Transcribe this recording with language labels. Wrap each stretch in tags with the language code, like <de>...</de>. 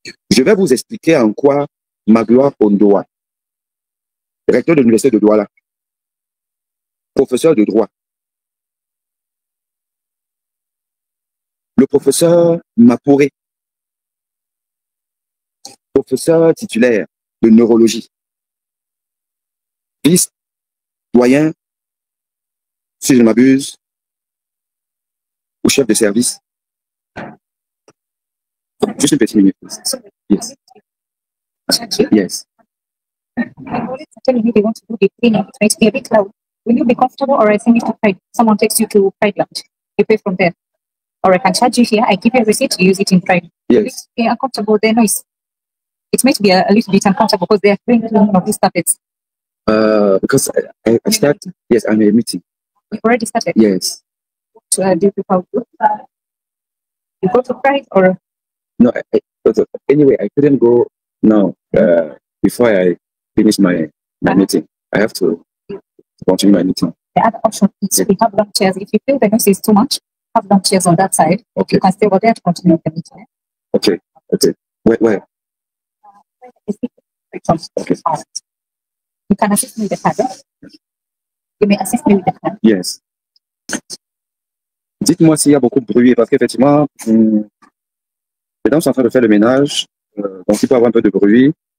<fr>Je vais vous expliquer en quoi Magloire Ondoa, recteur de l'université de Douala, professeur de droit, le professeur Mapouré, professeur titulaire de neurologie, vice-doyen, si je ne m'abuse, ou chef de service. Juste une petite minute.</fr> <en>Yes. Yes. Telling me they want to do the cleaning, it might be a bit loud. Will you be comfortable, or I send you to Pride? Someone takes you to Pride Lounge. You pay from there. Or I can charge you here. I give you a receipt, you use it in Pride. Yes. If they are uncomfortable, then it might be a little bit uncomfortable because they are doing one of these puppets. Because I start, yes, I'm in a meeting. You've already started? Yes. What do people do? You go to Pride or? No, anyway, I couldn't go now before I finish my meeting. I have to continue my meeting. The other option is we have long chairs. If you feel the noise is too much, have long chairs on that side. Okay. You can stay over there to continue the meeting. Okay. Okay. Where? Okay. You can assist me with the card. You may assist me with the card. Yes.</en> <fr>Dites-moi s'il y a beaucoup de bruit, parce qu'effectivement, mesdames sont en train de faire le ménage, donc il peut y avoir un peu de bruit.</fr>